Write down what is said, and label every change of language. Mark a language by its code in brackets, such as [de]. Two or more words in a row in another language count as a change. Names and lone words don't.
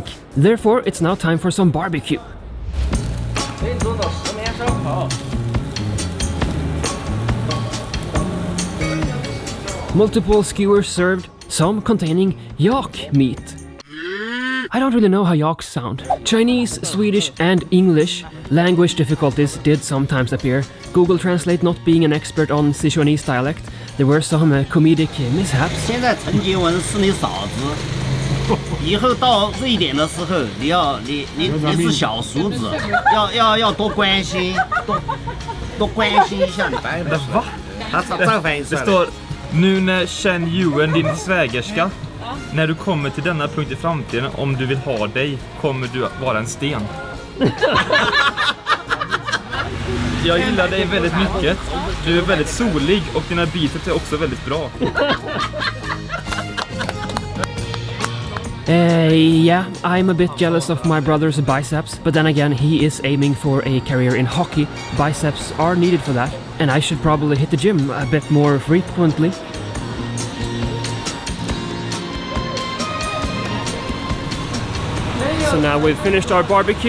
[en] Therefore, it's now time for some barbecue. Multiple skewers served, some containing yak meat. I don't really know how yaks sound. Chinese, Swedish and English language difficulties did sometimes appear. Google Translate not being an expert on Sichuanese dialect, there were some comedic mishaps. [zh] 现在陈洁文是你嫂子，以后到瑞典的时候，你是小叔子，要多关心，多关心一下你白的。 [sv] Va? [zh] 他再翻译出 [sv] Det [zh] 来。 [sv] står nu när Chengdu, din svägerska, när du kommer till denna punkt i framtiden, om du vill ha dig, kommer du vara en sten. Jag gillar dig väldigt mycket. Du är väldigt solig och dina biceps är också väldigt bra. [en] Yeah, I'm a bit jealous of my brother's biceps, but then again, he is aiming for a career in hockey. Biceps are needed for that, and I should probably hit the gym a bit more frequently. So now we've finished our barbecue.